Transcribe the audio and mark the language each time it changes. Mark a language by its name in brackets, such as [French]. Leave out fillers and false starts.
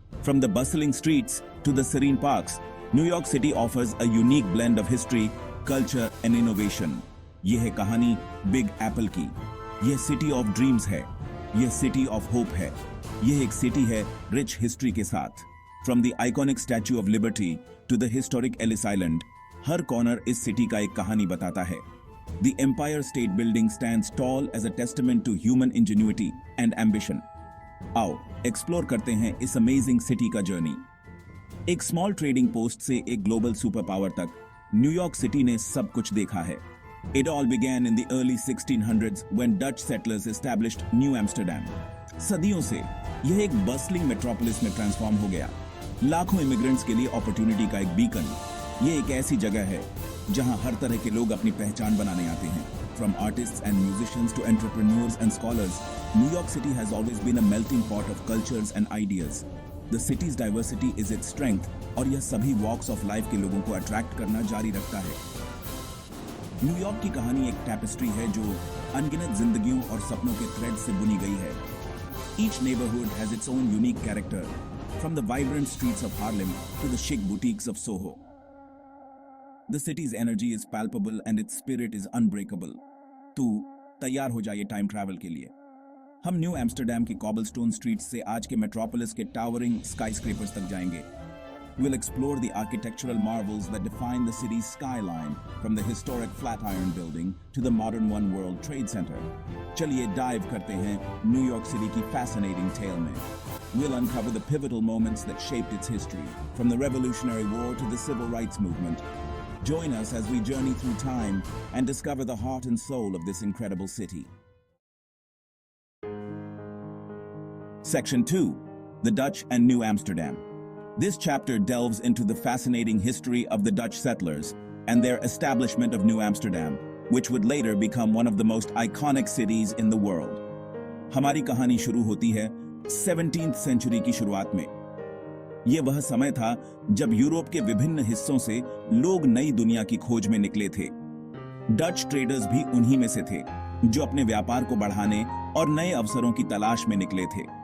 [English] From the bustling streets to the serene parks, New York city offers a unique blend of history, culture and innovation. [Hindi] यह है कहानी big Apple की। यह city of dreams है, यह city of hope है, यह एक सिटी है रिच हिस्ट्री के साथ। [English] from the iconic Statue of Liberty to the historic Ellis Island, [Hindi] हर corner इस सिटी का एक कहानी बताता है। [English] The Empire State Building stands tall as a testament to human ingenuity and ambition. [Hindi] आओ एक्सप्लोर करते हैं इस अमेजिंग सिटी का जर्नी। एक स्मॉल ट्रेडिंग पोस्ट से एक ग्लोबल सुपर पावर तक, न्यूयॉर्क सिटी ने सब कुछ देखा है। [English] It all began in the early 1600s when Dutch settlers established New Amsterdam. [Hindi] सदियों से यह एक बस्लिंग मेट्रोपोलिस में ट्रांसफॉर्म हो गया, लाखों इमिग्रेंट्स के लिए अपॉर्चुनिटी का एक बीकन। ये एक ऐसी जगह है जहां हर तरह के लोग अपनी पहचान बनाने आते हैं। [English] From artists and musicians to entrepreneurs and scholars, New York City has always been a melting pot of cultures and ideas. The city's diversity is its strength, [Hindi] और यह सभी [English] walks of life [Hindi] के लोगों को अट्रैक्ट करना जारी रखता है। न्यूयॉर्क की कहानी एक टैपेस्ट्री है जो अनगिनत जिंदगियों और सपनों के थ्रेड से बुनी गई है। [English] Each neighborhood has its own unique character, from the vibrant streets of Harlem to the chic boutiques of Soho. The city's energy is palpable and its spirit is unbreakable. [Hindi] तू तैयार हो जाइए टाइम ट्रैवल के लिए। हम new Amsterdam की cobblestone streets से आज के मेट्रोपोलिस के टावरिंग स्काईस्क्रेपर्स तक जाएंगे। [English] We'll explore the architectural marvels that define the city's skyline, from the historic Flatiron Building to the modern One World Trade Center. [Hindi] चलिए डाइव करते हैं न्यूयॉर्क सिटी की [English] fascinating tale [Hindi] में। [English] We'll uncover the pivotal moments that shaped its history, from the Revolutionary War to the Civil Rights Movement. Join us as we journey through time and discover the heart and soul of this incredible city. Section 2: The Dutch and New Amsterdam. This chapter delves into the fascinating history of the Dutch settlers and their establishment of New Amsterdam, which would later become one of the most iconic cities in the world. [Hindi] हमारी कहानी शुरू होती है 17th century की शुरुआत में। यह वह समय था जब यूरोप के विभिन्न हिस्सों से लोग नई दुनिया की खोज में निकले थे। डच ट्रेडर्स भी उन्हीं में से थे जो अपने व्यापार को बढ़ाने और नए अवसरों की तलाश में निकले थे।